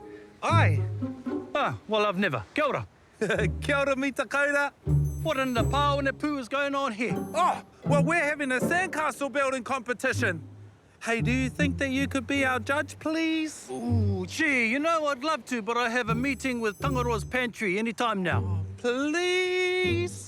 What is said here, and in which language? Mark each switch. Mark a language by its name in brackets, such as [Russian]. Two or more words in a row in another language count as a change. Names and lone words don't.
[English] Ai! Well, I've never. [Māori] Kia ora. Kia ora, mita kaura. [English] What in the paonepu is going on here? Oh, well, we're having a sandcastle building competition. Hey, do you think that you could be our judge, please? Ooh, gee, you know, I'd love to, but I have a meeting with Tangaroa's pantry any time now. Please?